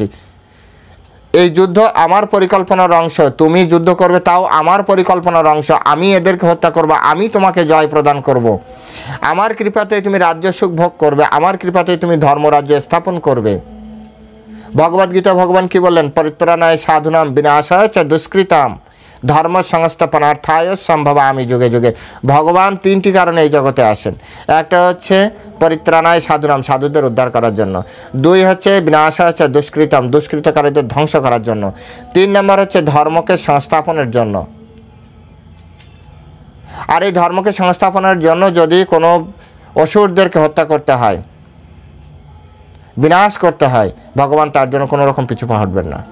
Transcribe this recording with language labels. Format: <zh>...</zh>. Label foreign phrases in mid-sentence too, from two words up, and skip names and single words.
<bn>এই যুদ্ধ আমার পরিকল্পনার অংশ, তুমি যুদ্ধ করবে তাও আমার পরিকল্পনার অংশ। আমি এদেরকে হত্যা করব, আমি তোমাকে জয় প্রদান করব, আমার কৃপাতেই তুমি রাজ্য সুখ ভোগ করবে, আমার কৃপাতেই তুমি ধর্মরাজ্য স্থাপন করবে। ভগবদ্গীতা ভগবান কি বললেন?</bn> <sa>পরিত্রাণায় সাধুনাম বিনাশায় চ দুষ্কৃতাম ধর্ম সংস্থাপনার্থায় সম্ভবামি যুগে যুগে।</sa> <bn>ভগবান তিনটি কারণে এই জগতে আসেন। একটা হচ্ছে</bn> <sa>পরিত্রাণায় সাধুনাম,</sa> <bn>সাধুদের উদ্ধার করার জন্য। দুই হচ্ছে</bn> <sa>বিনাশায় চ দুষ্কৃতাম,</sa> <bn>দুষ্কৃতকারীদের ধ্বংস করার জন্য। তিন নম্বর হচ্ছে ধর্মকে সংস্থাপনের জন্য। আর এই ধর্মকে সংস্থাপনের জন্য যদি কোনো অসুরদেরকে হত্যা করতে হয়, বিনাশ করতে হয়, ভগবান তার জন্য কোনো রকম পিছু পা হটবেন না।</bn>